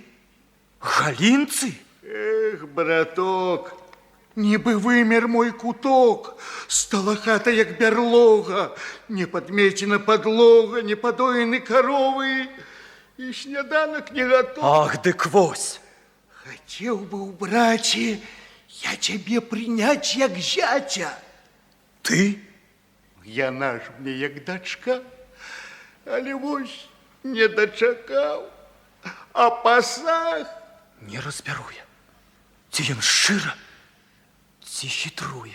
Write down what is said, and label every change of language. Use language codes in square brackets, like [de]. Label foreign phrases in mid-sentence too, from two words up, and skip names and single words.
[be] Ты? Галінцы? Эх, браток, нібы вымер мой куток, стала хата, як бярлога, не падмечена падлога, не падоены каровы, і сняданак не готов. Ах, дык вось! [ru] Хотел бы, браце, я тебе принять [be] як зятя. Ты? Яна ж мне як дачка, але вось не дачакаў, а пасаг. Не разбяру я, ці ён шчыра, ці хітруе.